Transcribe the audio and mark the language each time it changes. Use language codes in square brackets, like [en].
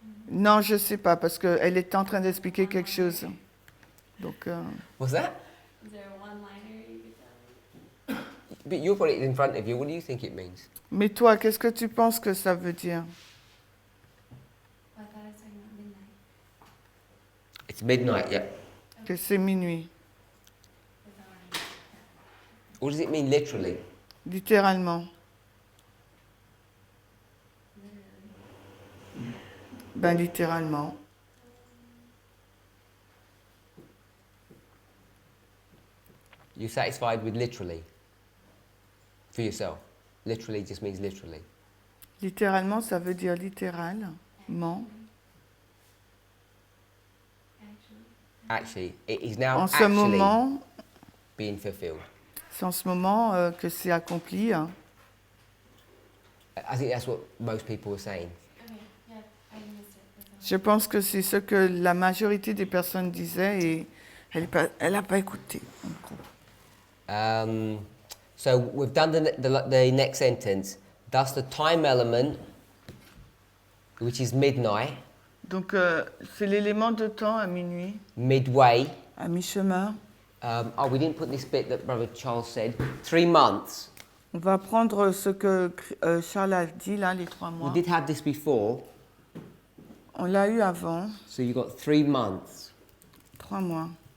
[fr] Non, je sais pas parce qu'elle était en train d'expliquer quelque chose. Donc. [en] What's that? Is there a one-liner you could tell me? But you've got it in front of you. What do you think it means? [fr] Mais toi, qu'est-ce que tu penses que ça veut dire? [en] I thought I was talking about midnight. It's midnight, yeah. [fr] Que c'est minuit. [en] What does it mean literally? [fr] Littéralement. Ben littéralement. [en] You're satisfied with literally? For yourself? Literally just means literally. [fr] Littéralement, ça veut dire littéralement. [en] Actually, it is now [fr] En ce [en] actually [fr] moment, [en] being fulfilled. [fr] c'est en ce moment que c'est accompli. Hein. [en] I think that's what most people are saying. Okay, yeah, I missed it. That's all. [fr] Je pense que c'est ce que la majorité des personnes disaient et elle n'a pas écouté. [en] So we've done the next sentence. Thus the time element, which is midnight, [fr] Donc c'est l'élément de temps à minuit, [en] midway. [fr] à mi-chemin. [en] We didn't put this bit that Brother Charles said. 3 months. [fr] On va prendre ce que Charles a dit là, les 3 mois. [en] We did have this before. [fr] On l'a eu avant, [en] So you got 3 months. [fr] 3 mois.